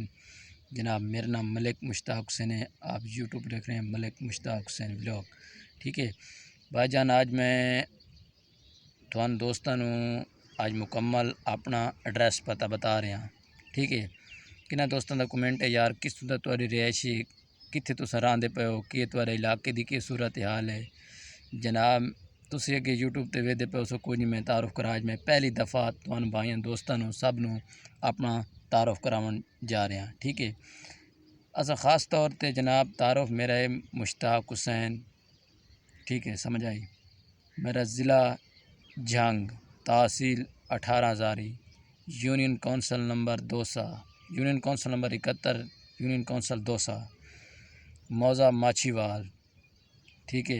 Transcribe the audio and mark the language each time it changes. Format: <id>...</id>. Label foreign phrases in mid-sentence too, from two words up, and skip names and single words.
<ur>جناب میرا نام ملک مشتاق حسین ہے، آپ یوٹیوب دیکھ رہے ہیں ملک مشتاق حسین ولاگ، ٹھیک ہے بھائی جان۔</ur> <pa>آج میں دوستاں آج مکمل اپنا ایڈریس پتہ بتا رہا ہاں،</pa> <ur>ٹھیک ہے۔</ur> <pa>کنہ دوستاں دا کمنٹ ہے یار کس طرح تہاڈی رہائشی کتھے تساں رہندے پئے ہو، کہ تہاڈے علاقے دی کی صورت حال ہے جناب؟ تسی اگے یوٹیوب تے ویکھدے پئے ہو، کوئی نہیں میں تعارف کرا۔ آج میں پہلی دفعہ تہاڈے بھائیاں دوستاں سب اپنا تعارف کراون جا رہا ہاں،</pa> <ur>ٹھیک ہے۔</ur> <pa>اساں خاص طور تے جناب تعارف میرا ہے مشتاق حسین،</pa> <ur>ٹھیک ہے،</ur> <pa>سمجھ آئی؟ میرا ضلع جھنگ، تحصیل 18 ہزاری، یونین کونسل نمبر 200، یونین کونسل نمبر 71، یونین کونسل 200، موضع ماچھی وال،</pa> <ur>ٹھیک ہے۔</ur>